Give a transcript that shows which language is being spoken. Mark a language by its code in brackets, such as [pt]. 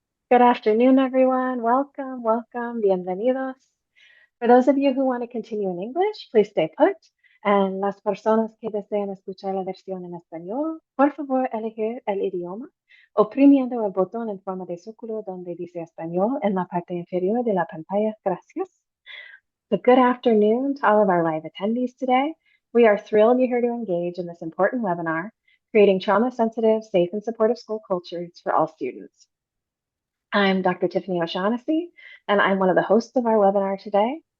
[en] Good afternoon, everyone. Welcome, welcome, bienvenidos. For those of you who want to continue in English, please stay put. [es] And las personas que desean escuchar la versión en español, por favor, elegir el idioma oprimiendo el botón en forma de círculo donde dice español en la parte inferior de la pantalla. Gracias. [en] So good afternoon to all of our live attendees today. We are thrilled you're here to engage in this important webinar, Creating Trauma-Sensitive, Safe, and Supportive School Cultures for All Students. I'm Dr. Tiffany O'Shaughnessy, and I'm one of the hosts of our webinar today.